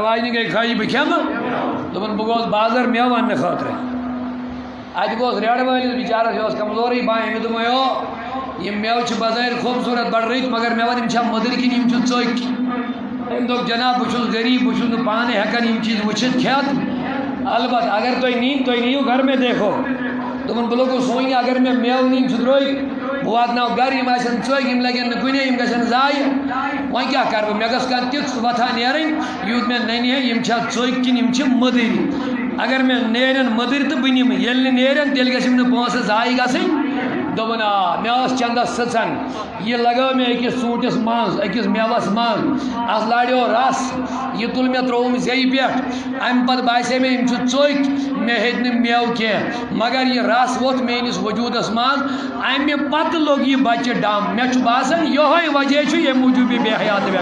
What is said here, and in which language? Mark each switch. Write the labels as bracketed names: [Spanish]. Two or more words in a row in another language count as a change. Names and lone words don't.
[Kashmiri] واجنہِ گٔے خٲیی بہٕ کھٮ۪مہٕ دوٚپُن بہٕ گوٚوُس بازر مٮ۪وٕ اَننہٕ خٲطرٕ اَتہِ گوٚس ریڈٕ وٲلِس بِچارس یہِ اوس کمزورٕے پہن أمۍ دوٚپ یو یِم مٮ۪وٕ چھِ بظٲہِر خوٗبصوٗرت بڑٕ رٕتۍ مگر مےٚ وَن یِم چھا مٔدٕرۍ کِنہٕ یِم چھِ ژوٚکۍ أمۍ دوٚپ جناب بہٕ چھُس غریٖب بہٕ چھُس نہٕ پانہٕ ہٮ۪کان یِم چیٖز وٕچھِتھ کھٮ۪تھ البتہ اگر تُہۍ نِیِو [Urdu] گھر میں دیکھو [Kashmiri] دوٚپُن بہٕ لوٚگُس وۄنۍ اگر مےٚ مٮ۪وٕ نِنۍ چھُ درٛوٚگۍ بہٕ واتناو گرٕ یِم آسن ژوٚکۍ یِم لگن نہٕ کُنے یِم گژھن ضایہِ وۄنۍ کیٛاہ کَرٕ بہٕ مےٚ گٔژھ کانٛہہ تِژھ وَتھا نیرٕنۍ یُتھ مےٚ نَنہِ ہے یِم چھا ژوٚکۍ کِنہٕ یِم چھِ مٔدٕرۍ اگر مےٚ نیرن مٔدٕرۍ تہٕ بہٕ نِمہٕ ییٚلہِ نہٕ نیرن تیٚلہِ گژھِ یِم نہٕ پونٛسہٕ ضایہِ گژھٕنۍ دوٚپُن آ مےٚ ٲس چندس سٕژن یہِ لگٲو مےٚ أکِس ژوٗنٛٹھِس منٛز أکِس مٮ۪وس منٛز اَتھ لاریو رس یہِ تُل مےٚ ترٛووُم زیٚیہِ پٮ۪ٹھ اَمہِ پتہٕ باسے مےٚ یِم چھِ ژوٚکۍ مےٚ ہیٚتۍ نہٕ مٮ۪وٕ کینٛہہ مگر یہِ رس ووٚتھ میٲنِس وجوٗدس منٛز اَمہِ پتہٕ لوٚگ یہِ بچہِ ڈم مےٚ چھُ باسان یِہوے وجہ چھُ ییٚمہِ موٗجوٗب یہِ بے حیات